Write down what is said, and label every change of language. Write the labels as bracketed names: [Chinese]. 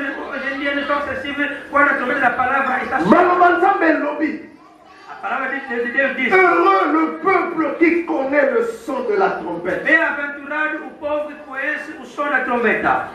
[Portuguese] Hoje em dia não estão acessíveis quando a trombeta da palavra está soando. [Lingala] Maloba nzambe elobi [Portuguese] A palavra de Deus diz: [French] heureux le peuple qui connaît le son de la trompette. [Portuguese] Bem-aventurado o povo que conhece o som da trombeta.